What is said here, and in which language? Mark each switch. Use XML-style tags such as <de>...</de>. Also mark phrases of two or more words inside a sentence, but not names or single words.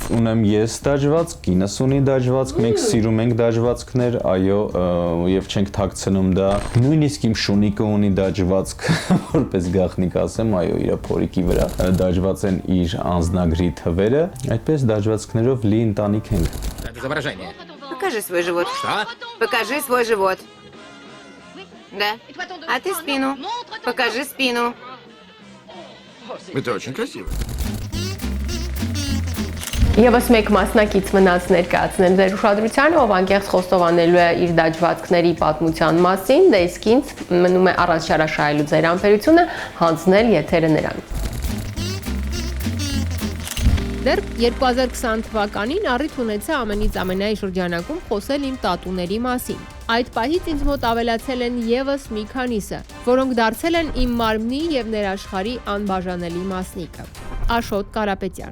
<hy>Ունեմ ես դաջվածք, կինս ունի դաջվածք, մենք սիրում ենք դաջվածքներ, այո, եւ չենք թաքցնում դա։ Նույնիսկ իմ շունիկը ունի դաջվածք, որպես գաղտնիք ասեմ, այո, իր փորիկի վրա դաջված են իր անձնագրի թվերը, այդպես դաջվածքներով лի ընտանիք ենք։</hy> <ru>Изображение. Покажи свой живот. Что? Покажи свой живот. Да. А ты спину. Покажи спину. Это очень красиво.</ru> <hy>Եվս մեկ մասնակից մնաց ներկայացնել ձեր ուշադրությանը, ով անկեղծ խոստովանելու է իր դաջվածքների պատմության մասին, դե իսկ ինձ մնում է առանց շարաշահելու ձեր ամբերությունը հանձնել եթերը նրան։ Դեռ 2020 թվականին առիթ ունեցա ամենից ամենայի շրջանակում խոսել իմ տատուների մասին։ Այդ պահից ինձ մոտ ավելացել են եւս մի քանիսը, որոնք դարձել են իմ մարմնի եւ ներաշխարհի անբաժանելի մասնիկը։ Աշոտ Կարապետյան</hy>